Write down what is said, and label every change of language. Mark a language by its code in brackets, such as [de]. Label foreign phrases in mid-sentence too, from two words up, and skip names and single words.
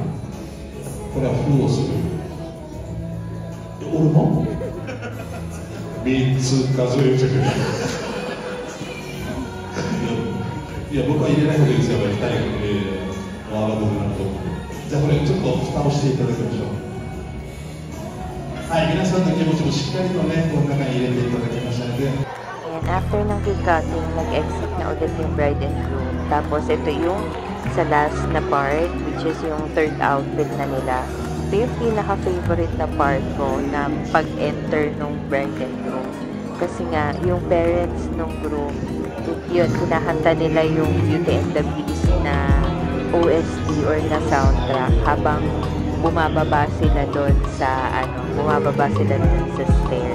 [ja] これは封をする。俺も3つ数えてくれ。いや、僕は入れない方がいいですよ、2人が、ワールドになると。じゃあ、これちょっと蓋をしていただきましょう。はい、皆さんの気持ちもしっかりとね、この中に入れていただきましたので。 [tl] And after ng [en] cake cutting, [tl] nag-exit na ulit yung [en] bride and groom. [tl] Tapos ito yung sa last na part, [en] which is [tl] yung [en] third outfit [tl] na nila. Ito yung pinaka-favorite na part ko na pag-enter nung [en] bride and groom. [tl] Kasi nga, yung parents nung groom, yun, kinakanta nila yung Beauty and the Beast na OST or na soundtrack habang bumababa sila doon sa stairs.